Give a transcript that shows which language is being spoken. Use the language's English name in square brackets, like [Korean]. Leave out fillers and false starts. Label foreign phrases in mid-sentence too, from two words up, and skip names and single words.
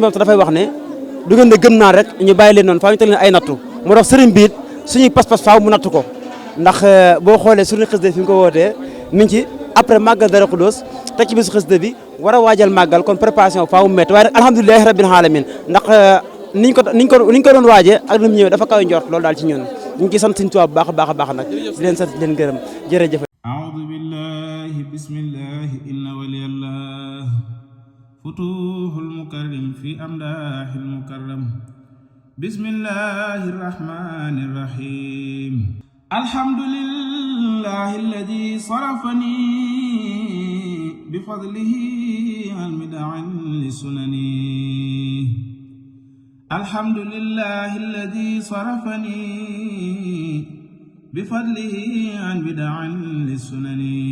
[Wolof] borom te dafay wax ne du ngeen ne gëm naa rek ñu bàyyi leen noonu faaw ñu teg leen ay nattu moo tax sëriñ bi it suñuy pas-pas faaw mu nattu ko ndax boo xoolee suñu xasida fi nga ko wootee mi ngi ci après màggal Daaru Xudoos te ci bisu xasida bi war a waajal màggal kon préparation faaw mu métti waaye nag [Arabic] الحمد لله رب العالمين [Wolof] ndax niñ ko doon waajee ak nu mu ñëwee dafa kaw njort loolu daal ci ñun ñu ngi ciy sant Sëriñ Tuubaa bu baax a baax nag di leen sant di leen gërëm jërëjëf. [Arabic] أعوذ بالله بسم الله إن ولي الله فتوح المكرم في أمداح المكرم بسم الله الرحمن الرحيم الحمد لله الذي شرفني بفضله أن مدعا لسنن الحمد لله الذي شرفني بفضله عن بدع للسنن